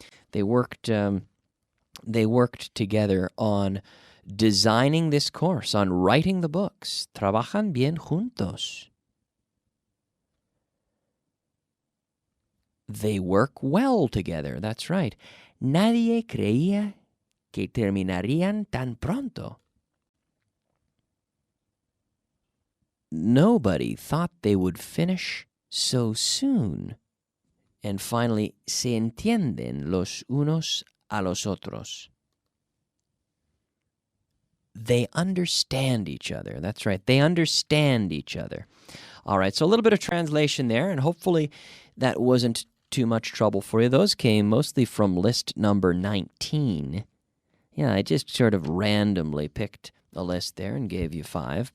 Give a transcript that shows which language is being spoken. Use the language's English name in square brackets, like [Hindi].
[English] They worked together on designing this course, on writing the books. [Spanish] Trabajan bien juntos. [English] They work well together. That's right. [Spanish] Nadie creía que terminarían tan pronto. [English] Nobody thought they would finish so soon. And finally, [Spanish] se entienden los unos a los otros. [English] They understand each other. That's right. They understand each other. All right, so a little bit of translation there, and hopefully that wasn't too much trouble for you. Those came mostly from list number 19. Yeah, I just sort of randomly picked a list there and gave you 5.